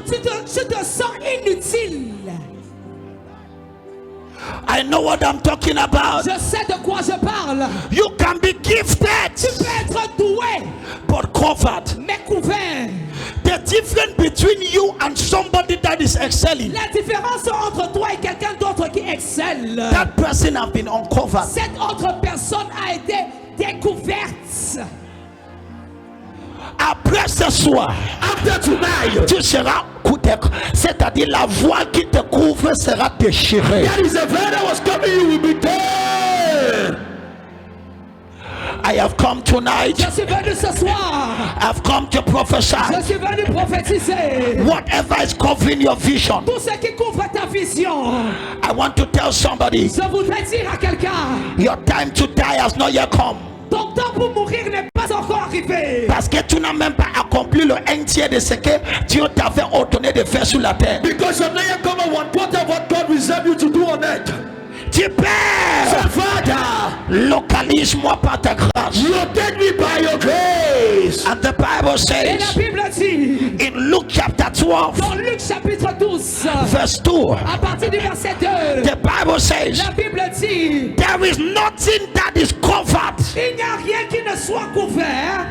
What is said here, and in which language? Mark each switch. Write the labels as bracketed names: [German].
[French] Tu te sens inutile. [English] I know what I'm talking about. [French] Je sais de quoi je parle. [English] You can be gifted, [French] Tu peux être doué, [English] but covered. [French] mais couvert. [English] The difference between you and somebody that is excelling, [French] La différence entre toi et quelqu'un d'autre qui excelle, [English] that person have been uncovered. [French] cette autre personne a été découverte. Après ce soir, [English] After tonight, [French] tu seras couvert, c'est-à-dire la voile qui te couvre sera déchirée. [English] that is the veil that was covering you will be torn. I have come tonight. [French] Je suis venu ce soir. [English] I've come to [French] Je [English] prophesy. [French] suis venu prophétiser. [English] Whatever is covering your vision, [French] Tout ce qui couvre ta vision. [English] I want to tell somebody, [French] Je voudrais dire à quelqu'un, [English] your time to die has not yet come. [French] ton temps pour mourir n'est pas encore arrivé. Parce que tu n'as même pas accompli le un tiers de ce que Dieu t'avait ordonné de faire sur la terre. [English] Because you're not yet come on 1/4 of what God reserved you to do on earth. [French] Tu Père, [English] So Father, [French] localise-moi par ta grâce. [English] locate me by your grace. And the Bible [French] Et la [English] says [French] Bible dit, [English] in Luke chapter 12, [French] dans Luc chapitre 12, [English] verse 2, [French] à partir du verset 2, [English] the Bible says, [French] la Bible dit, [English] there is nothing that is covered [French] il n'y a rien qui ne soit couvert,